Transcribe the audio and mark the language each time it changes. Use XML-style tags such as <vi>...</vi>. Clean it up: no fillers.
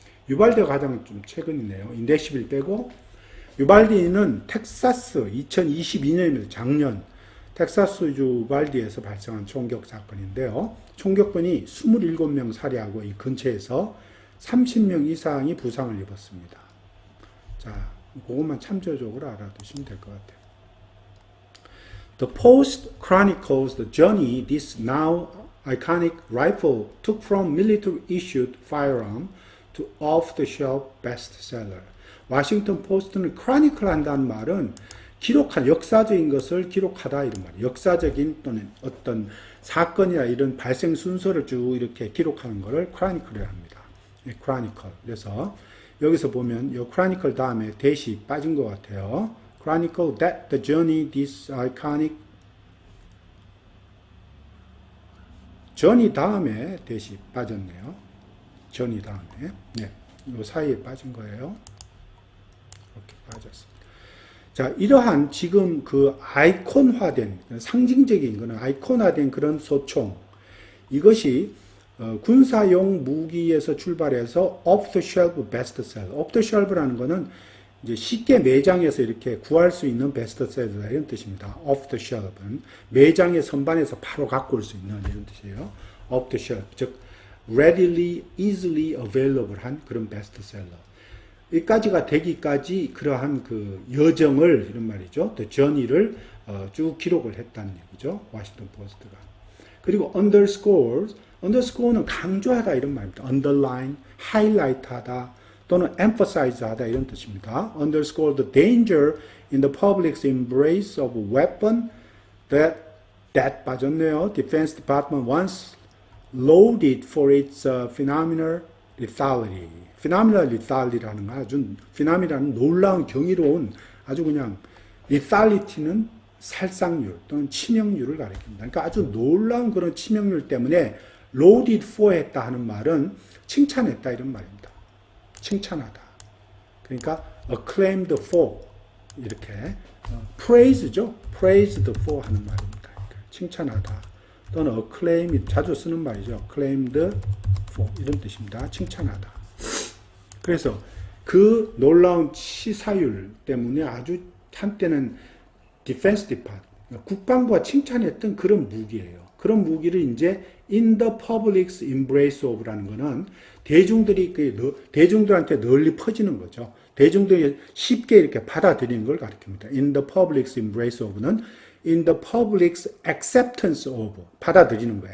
<ko>유발디가 가장 좀 최근이네요. 인데시빌 빼고. 유발디는 텍사스 2022년입니다. 작년 텍사스주 유발디에서 발생한 총격 사건인데요. 총격범이 27명 살해하고 이 근처에서 30명 이상이 부상을 입었습니다. 자, 그것만 참조적으로 알아두시면 될 것 같아요.</ko> <en>The Post chronicles the journey this now iconic rifle took from military-issued firearm to off-the-shelf bestseller.</en> <ko>워싱턴 포스트는 크로니클 한다는 말은 기록한 역사적인 것을 기록하다 이런 말이에요. 역사적인 또는 어떤 사건이나 이런 발생 순서를 쭉 이렇게 기록하는 것을 크로니클이라 합니다. 크로니클. 그래서 여기서 보면 이 크로니클 다음에 대시 빠진 것 같아요.</ko> <en>Chronicle that the journey this iconic journey</en> <ko>다음에 대시 빠졌네요. journey 다음에 네, 이 사이에 빠진 거예요. 이렇게 빠졌습니다. 자, 이러한 지금 그 아이콘화된 상징적인 거는 아이콘화된 그런 소총 이것이 군사용 무기에서 출발해서</ko> <en>off the shelf bestseller. off the shelf</en> <ko>라는 거는 이제 쉽게 매장에서 이렇게 구할 수 있는 베스트셀러 이런 뜻입니다. off the shelf은 매장의 선반에서 바로 갖고 올 수 있는 이런 뜻이에요.</ko> <en>off the shelf</en> <ko>즉</ko> <en>readily, easily available</en> <ko>한 그런 베스트셀러. 여기까지가 되기까지 그러한 그 여정을 이런 말이죠. 또 journey를 쭉 기록을 했다는 얘기죠. 워싱턴 포스트가. 그리고 underscore는 강조하다 이런 말입니다. underline, highlight하다. 또는 emphasize하다 이런 뜻입니다.</ko> <en>Underscore the danger in the public's embrace of a weapon that</en> <ko>빠졌네요.</ko> <en>Defense Department once loaded for its phenomenal lethality.</en> <ko>phenomenal lethal이라는 건 아주 phenomenal은 놀라운 경이로운 아주 그냥 lethality는 살상률 또는 치명률을 가리킵니다. 그러니까 아주 놀라운 그런 치명률 때문에 loaded for 했다 하는 말은 칭찬했다 이런 말입니다. 칭찬하다. 그러니까</ko> <en>acclaimed for</en> <ko>이렇게 praise죠. praised for 하는 말입니다. 그러니까 칭찬하다. 또는 acclaim 자주 쓰는 말이죠.</ko> <en>acclaimed for</en> <ko>이런 뜻입니다. 칭찬하다. 그래서 그 놀라운 치사율 때문에 아주 한때는</ko> <en>defense department</en> <ko>국방부가 칭찬했던 그런 무기예요. 그런 무기를 이제</ko> <en>in the public's embrace of</en> <ko>라는 거는 대중들한테 널리 퍼지는 거죠. 대중들이 쉽게 이렇게 받아들이는 걸 가리킵니다.</ko> <en>In the public's embrace of는 in the public's acceptance of</en> <ko>받아들이는 거예요.</ko>